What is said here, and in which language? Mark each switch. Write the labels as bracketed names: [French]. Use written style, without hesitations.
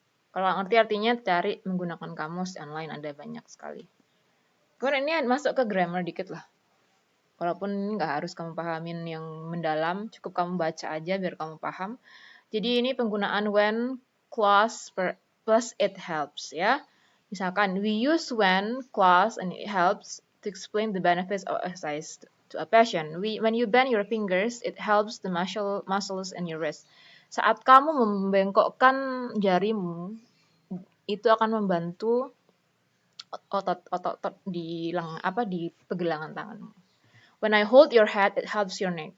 [Indonesian] Kalau ngerti artinya cari menggunakan kamus online, ada banyak sekali. Kemudian ini masuk ke grammar dikit lah. Walaupun ini nggak harus kamu pahamin yang mendalam, cukup kamu baca aja biar kamu paham. Jadi ini penggunaan when clause plus it helps ya. [English] Misalkan we use when clause and it helps to explain the benefits of exercise to a patient. When you bend your fingers, it helps the muscles in your wrist. [Indonesian] Saat kamu membengkokkan jarimu, itu akan membantu otot-otot di pergelangan tanganmu. [English] When I hold your head, it helps your neck.